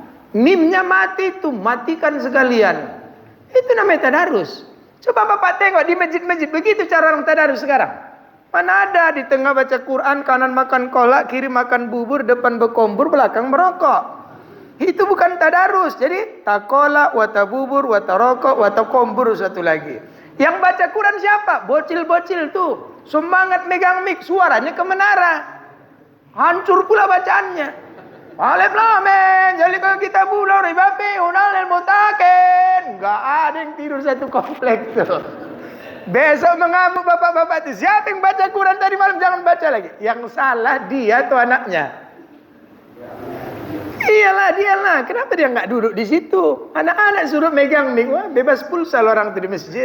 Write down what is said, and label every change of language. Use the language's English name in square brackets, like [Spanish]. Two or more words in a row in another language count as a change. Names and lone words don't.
[Indonesian] Mimnya mati itu, matikan sekalian. Itu namanya tadarus. Coba Bapak tengok di masjid-masjid begitu cara orang tadarus sekarang. Mana ada di tengah baca Quran, kanan makan kolak, kiri makan bubur, depan berkombur, belakang merokok. Itu bukan tadarus. Jadi takola, watabubur, watarokok, watakombur satu lagi. Yang baca Quran siapa? Bocil-bocil tuh. Semangat megang mic, suaranya ke menara. Hancur pula bacaannya. [Arabic] ألف لام ميم ذلك الكتاب لا ريب فيه هدى للمتقين. [Indonesian] Enggak ada yang tidur satu komplek tuh. Besok mengamuk bapak-bapak itu. Siapa yang baca Quran tadi malam jangan baca lagi. Yang salah dia atau anaknya. Iyalah dialah. Kenapa dia nggak duduk di situ? Anak-anak suruh megang nih, wah bebas pulsa orang tuh di masjid.